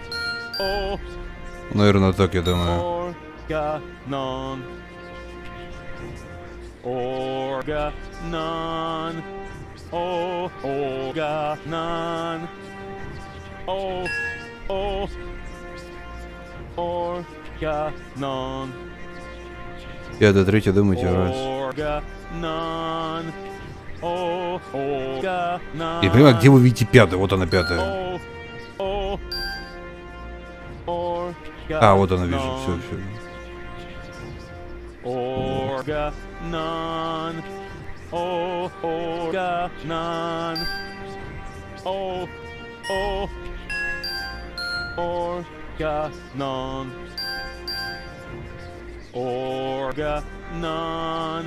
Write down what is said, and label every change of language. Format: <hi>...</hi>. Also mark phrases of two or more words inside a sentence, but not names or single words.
<en>Organon.</en> <ru>Наверное, так, я думаю.</ru> <en>Organon. Oh, organon. Oh, oh. Organon.</en> <ru>Пятое, третье, думайте раз.</ru> <en>Organon. Oh, organon.</en> <ru>Я понимаю, где вы видите пятое? Вот она пятая. А, вот она, вижу, все.</ru> <en>Organon. Oh, organon. Oh, oh. Organon. Organon.</en>